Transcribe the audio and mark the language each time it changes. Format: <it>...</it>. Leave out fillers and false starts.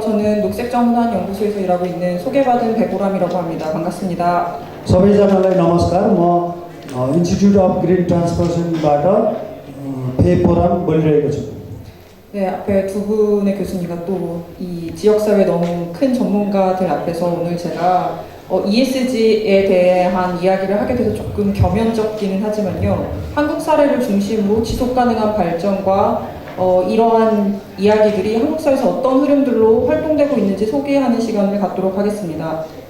<ko>저는 녹색전환연구소에서 일하고 있는 소개받은 배보람이라고 합니다. 반갑습니다.</ko> <ne>सबैजनालाई नमस्कार। म इन्स्टिट्युट अफ ग्रिन ट्रान्सफर्मेसनबाट फेपोराम बोलिरहेको छु।</ne> <ko>네, 앞에 두 분의 교수님과 또 이 지역사회 너무 큰 전문가들 앞에서 오늘 제가 ESG에 대한 이야기를 하게 돼서 조금 겸연쩍기는 하지만요. 한국 사례를 중심으로 지속가능한 발전과 이러한 이야기들이 한국 사회에서 어떤 흐름들로 활동되고 있는지 소개하는 시간을 갖도록 하겠습니다.</ko>